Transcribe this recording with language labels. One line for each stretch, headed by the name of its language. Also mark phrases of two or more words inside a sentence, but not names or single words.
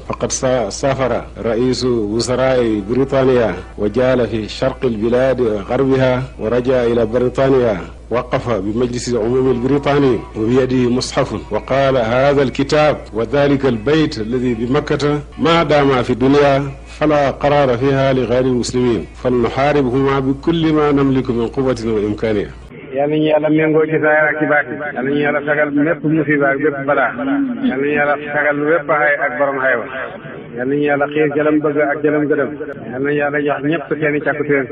Arabic: فقد سافر رئيس وزراء بريطانيا وجال في شرق البلاد وغربها ورجع إلى بريطانيا، وقف بمجلس العموم البريطاني وبيده مصحف وقال: هذا الكتاب وذلك البيت الذي بمكة ما دام في الدنيا فلا قرار فيها لغير المسلمين، فلنحاربهما بكل ما نملك من قوة وإمكانية.
Wolof: yal nañu yàlla méngoo ci saa ak ci baat yal nañu yàlla sagal mépp musiba ak bépp balaa, yal nañu yàlla sagal wépp xay ak borom xaywa, yal nañu yàlla xiir jëlam bëgg ak jëlam gëdëm, yal nañu yàlla jox ñëpp seeni càkkutéen.